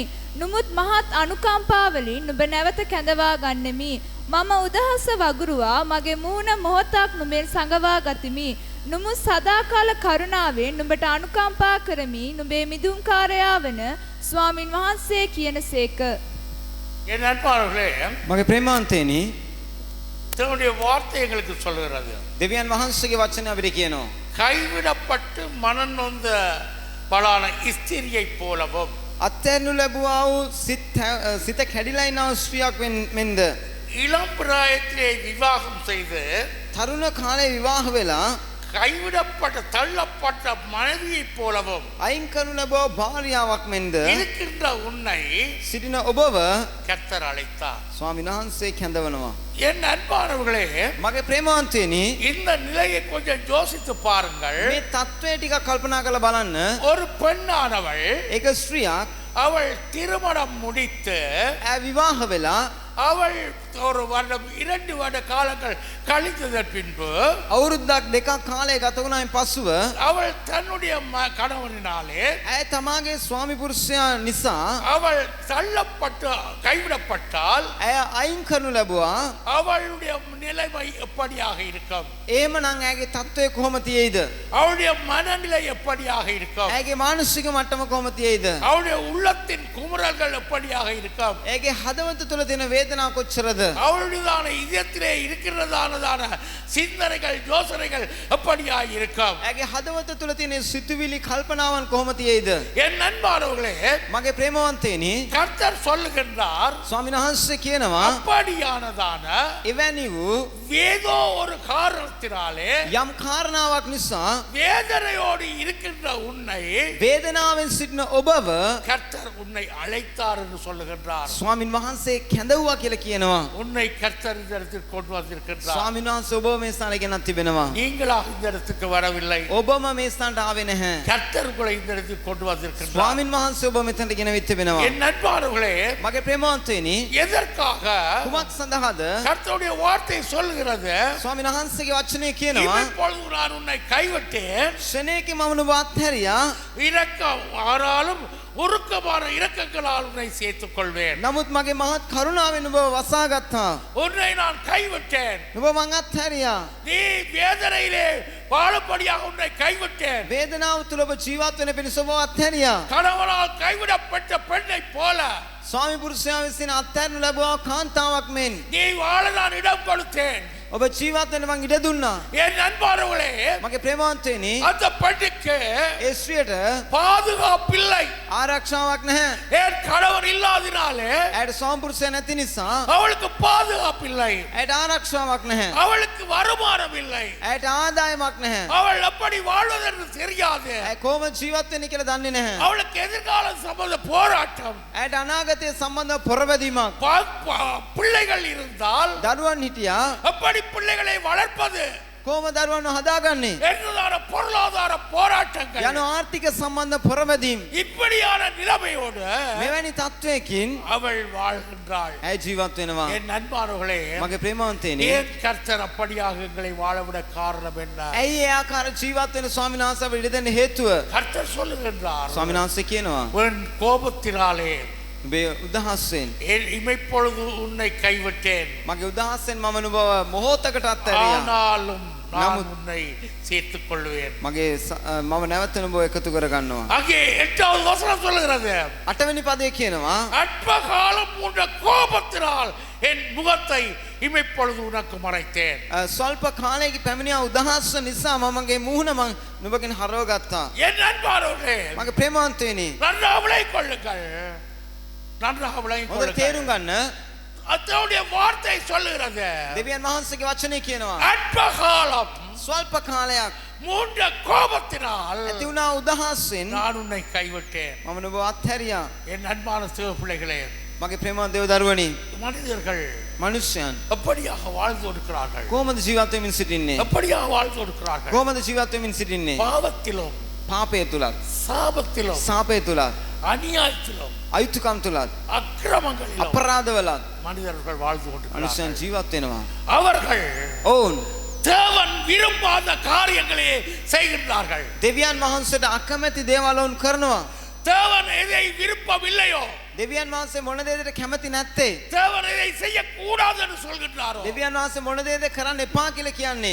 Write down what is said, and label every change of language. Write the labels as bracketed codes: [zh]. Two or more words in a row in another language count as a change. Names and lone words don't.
[si] නුමුත් මහත් අනුකම්පාවලින් නුඹ නැවත කැඳවා ගන්නෙමි. මම උදහස වගුරුවා මගේ මූණ මොහොතක් නුඹෙන් සඟවා ගතිමි. නුඹ සදාකාල කරුණාවෙන් නුඹට අනුකම්පා කරමි. නුඹේ මිදුම්කාරයා වන ස්වාමින් වහන්සේ කියන සේක. [ta] என் அன்பானவர்களே, [si] මගේ ප්‍රේමාන්තේනි [ta] தேவனுடைய வார்த்தை எங்களுக்கு சொல்லுகிறது, [si] දෙවියන් වහන්සේගේ වචනය අපිට කියනවා [ta] கைவிடப்பட்டு மனம் நொந்த பலான ஸ்திரியை போலவும், [si] අත්හැරනු ලැබුවා වූ සිත කැඩිලා ඉන්න ස්ත්‍රියක් මෙන්ද [ta] இளம் பிராயத்திலே விவாகம் செய்து [si] තරුණ කාලේ විවාහ වෙලා [ta] கைவிடப்பட்ட தள்ளப்பட்ட மனைவியை போலவும் [si] අයින් කරනු ලැබුවා භාර්යාවක් මෙන්ද [ta] இருக்கின்ற உன்னை [si] සිටින ඔබව [ta] கர்த்தர் அழைத்தார். [si] ස්වාමීන් වහන්සේ කැඳවනවා. [ta] என் அன்பானவர்களே, [si] මගේ ප්‍රේමාන්තේනි [ta] இந்த நிலையை கொஞ்சம் யோசித்து பாருங்கள். [si] මේ தત્ත්වය ටිකක් කල්පනා කරලා බලන්න. [ta] ஒரு பெண்ணானவள், [si] ඒක ස්ත්‍රියක්, [ta] அவள் திருமணம் முடித்து [si] විවාහ වෙලා [ta] அவள் ஒரு வருடம் 2 வருட காலங்கள் கழித்ததன் பின்பு [si] අවුරුද්දක් දෙකක් කාලය ගත වුණායින් පසුව [ta] அவள் தன்னுடைய கணவனினாலே [si] ඇය තමාගේ ස්වාමි පුරුෂයා නිසා [ta] அவள் தள்ளப்பட்டு கைவிடப்பட்டால் [si] ඇය අයින් කරනු ලැබුවා. [ta] அவளுடைய நிலைமை எப்படியாக இருக்கும்? [si] එහෙමනම් ඇගේ තත්ත්වය කොහොම තියෙයිද? [ta] அவளுடைய மனநிலை எப்படியாக இருக்கும்? [si] ඇගේ මානසික මට්ටම කොහොම තියෙයිද? [ta] அவளுடைய உள்ளத்தின் குமுறல்கள் எப்படியாக இருக்கும்? [si] ඇගේ හදවත තුළ තියෙන වේදනාව කොච්චරද? [ta] அவளுடையதான இதயத்திலே இருக்கிறதானதான சிந்தனைகள் யோசனைகள் எப்படியாக இருக்கும்? [si] ඇගේ හදවත තුළ තියෙන සිතුවිලි කල්පනාවන් කොහොම තියෙයිද? [ta] என் அன்பானவர்களே, [si] මගේ ප්‍රේමවන්තේනි, [ta] கர்த்தர் சொல்லுகின்றார், [si] ස්වාමීන් වහන්සේ කියනවා [ta] அப்படியானதான [si] එවැනි වූ [ta] ஏதோ ஒரு காரணத்தினாலே [si] යම් කාරණාවක් නිසා [ta] வேதனையோடு இருக்கின்ற உன்னை [si] වේදනාවෙන් සිටින ඔබව [ta] கர்த்தர் உன்னை அழைத்தார் என்று சொல்லுகின்றார். [si] ස්වාමීන් වහන්සේ කැඳවුවා කියලා කියනවා. [ta] உன்னை கர்த்தர் இந்த இடத்துக்கு கொண்டு வந்திருக்கின்றார். [si] ස්වාමීන් වහන්සේ ඔබ මේ ස්ථානට ගෙනත් තිබෙනවා. [ta] நீங்களாக இந்த இடத்துக்கு வரவில்லை. [si] ඔබම මේ ස්ථානට ආවේ නැහැ. [ta] கர்த்தர் உங்களை இந்த இடத்துக்கு கொண்டு வந்திருக்கின்றார். [si] ස්වාමීන් වහන්සේ ඔබ මෙතනට ගෙනවිත් තිබෙනවා. [ta] என் அன்பானவர்களே, [si] මගේ ප්‍රේමවන්තයනි, [ta] எதற்காக [si] කුමක් සඳහාද? [ta] கர்த்தருடைய வார்த்தை சொல்கிறது, [si] ස්වාමීන් වහන්සේගේ වචනේ කියනවා [ta] இப்பொழுது நான் உன்னை கைவிட்டேன், [si] ක්ෂණයකින් මම නුඹ අත්හැරියා. [ta] இரக்கம் ஆறாலும் உருக்கமான இரக்கங்களால் உன்னை சேர்த்துக் கொள்வேன். [si] නමුත් මගේ මහත් කරුණාවෙන් නුඹ වසා ගත්තා. [ta] உன்னை நான் கைவிட்டேன். [si] නුඹ මං අත්හැරියා. [ta] நீ வேதனையிலே வாழும்படியாக உன்னை கைவிட்டேன். [si] වේදනාව තුළ ඔබ ජීවත් වෙන පිණිස ඔබ අත්හැරියා. [ta] கணவனால் கைவிடப்பட்ட பெண்ணை போல [si] ස්වාමි පුරුෂයා විසින් අත්හැරනු ලැබුවා කාන්තාවක් මෙන් [ta] நீ வாழ நான் இடம் கொடுத்தேன். [si] ඔබ ජීවත් වෙන්න මං ඉඩ දුන්නා. [ta] என் அன்பானவர்களே, [si] මගේ ප්‍රේමවන්තයනි, [ta] அந்த பெண்ணுக்கு [si] ඒ ස්ත්‍රියට [ta] பாதுகாப்பில்லை. [si] ආරක්ෂාවක් නැහැ. [ta] என் கணவன் இல்லாதினாலே [si] ඇයට ස්වාමි පුරුෂයා නැති නිසා [ta] அவளுக்கு பாதுகாப்பில்லை. [si] ඇයට ආරක්ෂාවක් නැහැ. [ta] அவளுக்கு வருமானம் இல்லை. [si] ඇයට ආදායමක් නැහැ. [ta] அவள் எப்படி வாழ்வதென்று தெரியாது. [si] ඇය කොහොමද ජීවත් වෙන්නේ කියලා දන්නේ නැහැ. [ta] அவளுக்கு எதிர்காலம் சம்பந்த போராட்டம். [si] ඇයට අනාගතය සම්බන්ධ පොරවැදීමක්. [ta] பிள்ளைகள் இருந்தால் [si] දරුවන් හිටියා. [ta] எப்படி பிள்ளைகளை வளர்ப்பது [si] කොහොම දරුවන්ව හදාගන්නේ? [ta] என்றதான பொருளாதார போராட்டங்கள், [si] යන ආර්ථික සම්බන්ධ පොරවැදීම්. [ta] இப்படியான நிலைமையோடு [si] මෙවැනි තත්වයකින් [ta] அவள் வாழ்கின்றாள். [si] ඇය ජීවත් වෙනවා. [ta] என் அன்பானவர்களே, [si] මගේ ප්‍රේමවන්තයනි, [ta] ஏன் கர்த்தர் அப்படியாக எங்களை வாழவிட காரணம் என்ன? [si] ඇයි ඒ ආකාර ජීවත් වෙන ස්වාමීන් වහන්සේ අපිට ඉඩ දෙන්න හේතුව? [ta] கர்த்தர் சொல்லுகின்றார், [si] ස්වාමීන් වහන්සේ කියනවා [ta] உன் கோபத்தினாலே [si] ඔබේ උදහස්යෙන් [ta] இமைப்பொழுது உன்னை கைவிட்டேன், [si] මගේ උදහස්යෙන් මම නුඹව මොහොතකට අත්හැරියා. [ta] ஆனாலும் நான் உன்னை சேர்த்துக் கொள்வேன். [si] මගේ මම නැවත නුඹව එකතු කරගන්නවා. [ta] அங்கே 8வது வசனம் சொல்லுகிறது, [si] 8වෙනි පදේ කියනවා [ta] அற்ப காலம் உன்ற கோபத்தினால் என் முகத்தை இமைப்பொழுது உனக்கு மறைத்தேன். [si] ස්වල්ප කාලයක පැමිණියා උදහස්ස නිසා මම මගේ මුහුණ මං නුඹගෙන් හරව ගත්තා. [ta] என் அன்பானவர்களே, [si] මගේ ප්‍රේමවන්තයනි, [ta] நன்றாக விளங்கிக் கொள்ளுங்கள், நன்றாக விளங்கிக் [si] හොඳට [ta] கொள்ளுங்கள். [si] තේරුම් ගන්න. [ta] அதனுடைய வார்த்தை சொல்லுகிறது, [si] දෙවියන් වහන්සේගේ වචනේ කියනවා [ta] அற்ப காலம் [si] ස්වල්ප කාලයක් [ta] மூன்ற கோபத்தினால் [si] ඇති වුණා උදහස්යෙන් [ta] நான் உன்னை கைவிட்டேன். [si] මම නුඹව අත්හැරියා. [ta] என் அன்பான சிவ பிள்ளைகளே, [si] මගේ ප්‍රේමවත් දේව දරුවනි, [ta] மனிதர்கள் [si] මනුෂ්‍යයන් [ta] எப்படியாக வாழ்ந்து கொடுக்கிறார்கள், [si] කොහොමද ජීවත් වෙමින් සිටින්නේ? [ta] எப்படியாக வாழ்ந்து கொடுக்கிறார்கள்? [si] කොහොමද ජීවත් වෙමින් සිටින්නේ? [ta] பாவத்திலும் [si] පාපය තුලත්, [ta] சாபத்திலும் [si] සාපය තුලත්, [ta] அநியாயத்திலும் [si] අයුතුකම් තුලත්, [ta] அக்கிரமங்களிலும் [si] අපරාධවලත් [ta] மனிதர்கள் வாழ்ந்து கொண்டிருக்கிறார்கள். [si] මනුෂ්‍යයන් ජීවත් වෙනවා. [ta] அவர்கள் [si] ඔවුන් [ta] தேவன் விரும்பாத காரியங்களே செய்கின்றார்கள். [si] දෙවියන් වහන්සේට අකමැති දේවල් වුන් කරනවා. [ta] தேவன் எதை விருப்பமில்லையோ, [si] දෙවියන් වහන්සේ මොන දේද කැමති නැත්තේ? [ta] தேவன் எதை செய்யக்கூடாது என்று சொல்கின்றாரோ, [si] දෙවියන් වහන්සේ මොන දේද කරන්න එපා කියලා කියන්නේ?